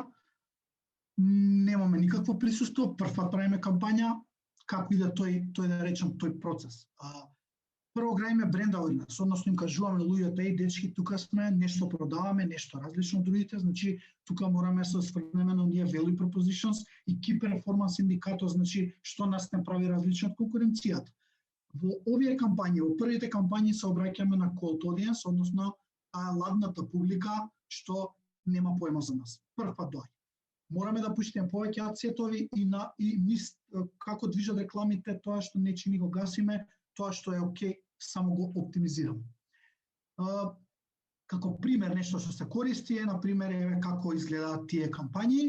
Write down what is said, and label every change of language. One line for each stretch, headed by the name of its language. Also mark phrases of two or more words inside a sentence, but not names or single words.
Macedonian: Немаме никакво присуство, прв пат правиме кампања, како иде тој да речем тој процес. Прво граиме
English: brand awareness,
Macedonian: односно им кажуваме на луѓето, еј дечки, тука сме, нешто продаваме, нешто различно од другите, значи тука мораме да се осврнеме на ние
English: value propositions
Macedonian: и
English: key performance indicator,
Macedonian: значи што нас не прави различно од конкуренцијата. Во овие кампањи, во првите кампањи се обраќаме на
English: cold audience,
Macedonian: односно ладната публика што нема поема за нас. Прв пат доаѓа. Мораме да пуштиме повеќе адсетови и како движат рекламите, тоа што не чини го гасиме, тоа што е окей, само го оптимизираме. Како пример нешто што се користи е, например, еве како изгледаат тие кампањи.